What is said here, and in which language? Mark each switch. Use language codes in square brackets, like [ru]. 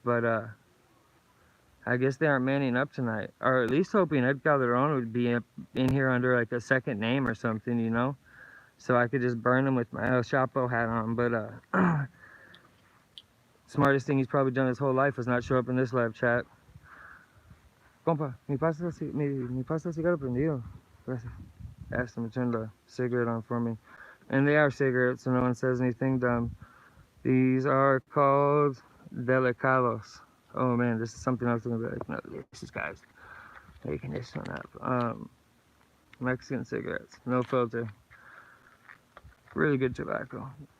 [en] But I guess they aren't manning up tonight. Or at least hoping Ed Calderon would be in here under like a second name or something, you know? So I could just burn him with my El Chapo hat on. But smartest thing he's probably done his whole life was not show up in this live chat. [es] Compa, mi pasa el cigarro prendido. Gracias. [en] Asked him to turn the cigarette on for me. And they are cigarettes, so no one says anything dumb. These are called delicados. Oh man, this is something else I'm gonna be like, no, this is guys making this one up. Mexican cigarettes, no filter. Really good tobacco.